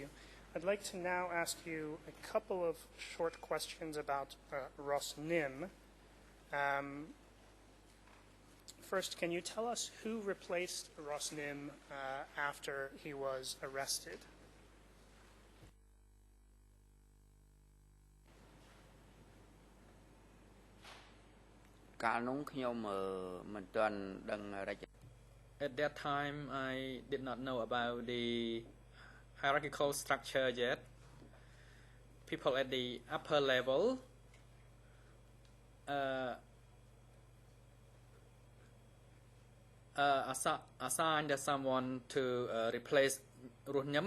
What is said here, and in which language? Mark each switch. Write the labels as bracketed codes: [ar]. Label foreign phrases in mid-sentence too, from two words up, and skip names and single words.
[en] I'd like to now ask you a couple of short questions about Ross Nim. First, can you tell us who replaced Ross Nim after he was arrested? [km] កាលនោះខ្ញុំមិនទាន់ដឹងរចនា [en] At that time, I did not know about the hierarchical structure yet. People at the upper level assigned someone to replace Ruhnyam.